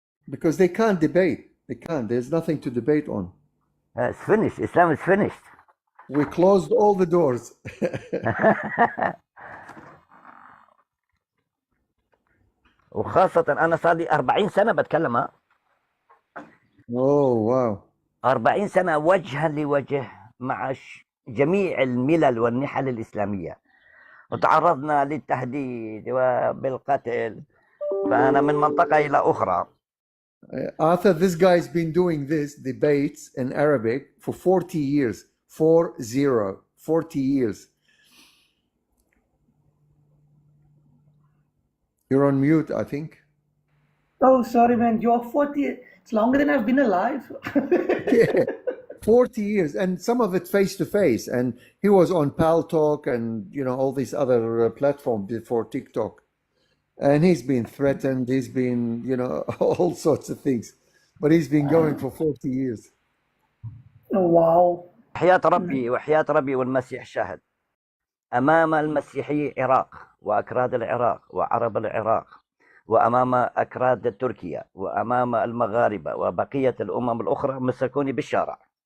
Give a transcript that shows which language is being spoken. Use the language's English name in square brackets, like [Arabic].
[English] Because they can't debate. They can't. There's nothing to debate on. It's finished. Islam is finished. We closed all the doors. [Arabic] وخاصة أنا صار لي 40 سنة بتكلم. [English] Oh, wow. [Arabic] 40 سنة وجها لوجه مع جميع الملل والنحل الإسلامية، وتعرضنا للتهديد وبالقتل فأنا من منطقة إلى أخرى. [English] Arthur, this guy's been doing this debates in Arabic for 40 years. 40 years. You're on mute, I think. Oh, sorry, man. You're 40. It's longer than I've been alive. Yeah, 40 years, and some of it face to face. And he was on Pal Talk and all these other platforms before TikTok. And he's been threatened. He's been all sorts of things. But he's been going for 40 years. Oh, wow. [Arabic] وحياة ربي والمسيح شاهد أمام المسيحي العراق وأكراد العراق وعرب العراق وأمام أكراد تركيا وأمام المغاربة وبقية الأمم الأخرى مسكوني بالشارع.